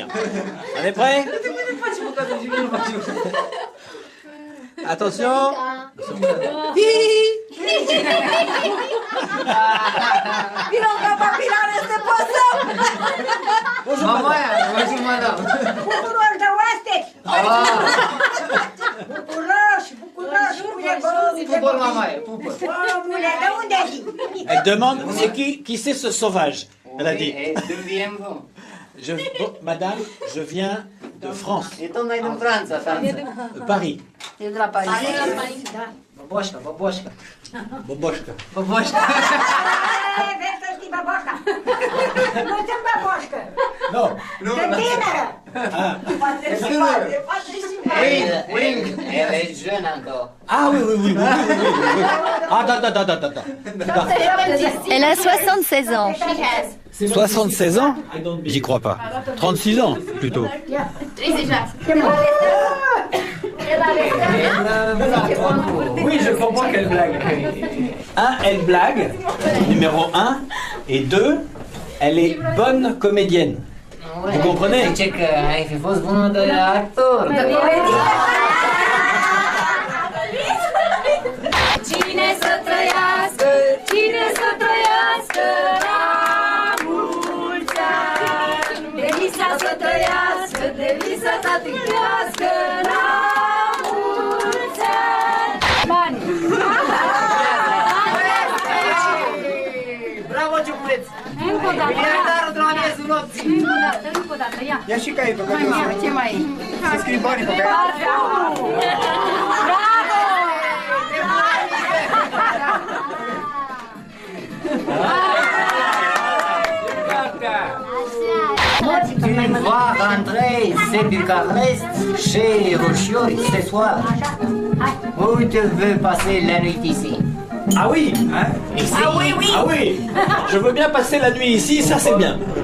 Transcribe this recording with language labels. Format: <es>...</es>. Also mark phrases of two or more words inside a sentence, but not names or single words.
<fr>On est prêt? Attention. Bonjour mamaia, bonjour madame.</fr> <ro>Bucuroși de oaspeți! Bucuroși, bucuroși, Pupăr mamaia, pupăr. Omule, de unde vii?</ro> <fr>Elle demande c'est qui c'est ce sauvage? Elle a dit. Madame, je viens de France.</fr> <ro>E tocmai din Franța, Paris. E de la Paris. Boboșca, boboșca. Boboșca. Boboșca. Vezi să știi, baboșca. Nu sunt baboșcă. Nu. Sunt tânără. Poate și poate, poate și poate.</ro> <fr>Wing, elle est jeune encore. Ah oui. Ah da. Elle a 76 ans. 76 ans? J'y crois pas. 36 ans, plutôt. Oui, je comprends qu'elle blague. 1, elle blague, numéro 1. Et 2, elle est bonne comédienne. Vous comprenez?</fr> <ro>Zice că ai fi fost bună de actor. Cine să trăiască, cine să trăiască la mulți ani. Delisa să trăiască, Delisa să trăiască la mulți ani. Bani! Bravo, ciupuleț! Încă o dată, miliardarul de la miezul nopții! încă o dată, ia! Ia și caietul, că Ce mai e? să scrii banii pe care... Bravo!</ro> <fr>Tu vas rentrer, c'est Bucarest, chez Rochiori, ce soir. Où tu veux passer la nuit ici? Ah oui, hein? Ici. Ah oui, oui. Ah oui. Je veux bien passer la nuit ici, ça c'est bien.</fr>